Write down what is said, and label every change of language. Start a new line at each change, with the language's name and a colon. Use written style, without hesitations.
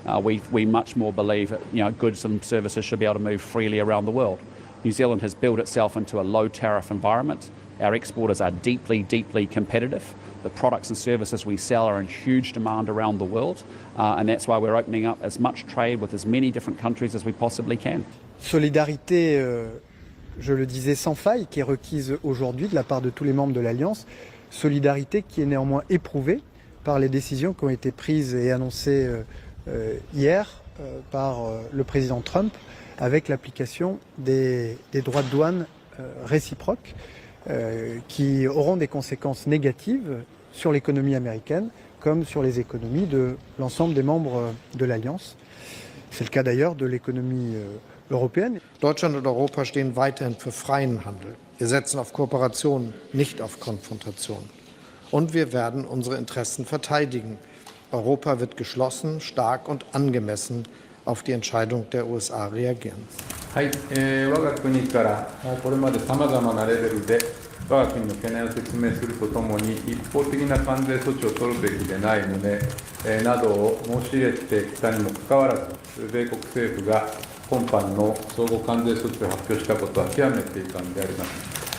English: We much more believe that goods and services should be able to move freely around the world. New Zealand has built itself into a low tariff environment. Our exporters are deeply, deeply competitive. The products and services we sell are in huge demand around the world, and that's why we're opening up as much trade with as many different countries as we possibly can.
French: Solidarité, je le disais, sans faille, qui est requise aujourd'hui de la part de tous les membres de l'Alliance. Solidarité qui est néanmoins éprouvée par les décisions qui ont été prises et annoncées hier par le président Trump avec l'application des droits de douane réciproques qui auront des conséquences négatives sur l'économie américaine comme sur les économies de l'ensemble des membres de l'Alliance. C'est le cas d'ailleurs de l'économie européenne.
German: Deutschland und Europa stehen weiterhin für freien Handel. Wir setzen auf Kooperation, nicht auf Konfrontation. Und wir werden unsere Interessen verteidigen. Europa wird geschlossen, stark und angemessen auf die Entscheidung der USA reagieren.
Japanese: はい、我が国からこれまでさまざまなレベルで我が国の懸念を説明するとともに一方的な関税措置を取るべきでない旨、などを申し入れてきたにもかかわらず米国政府が今般の相互関税措置を発表したことは極めて遺憾であります。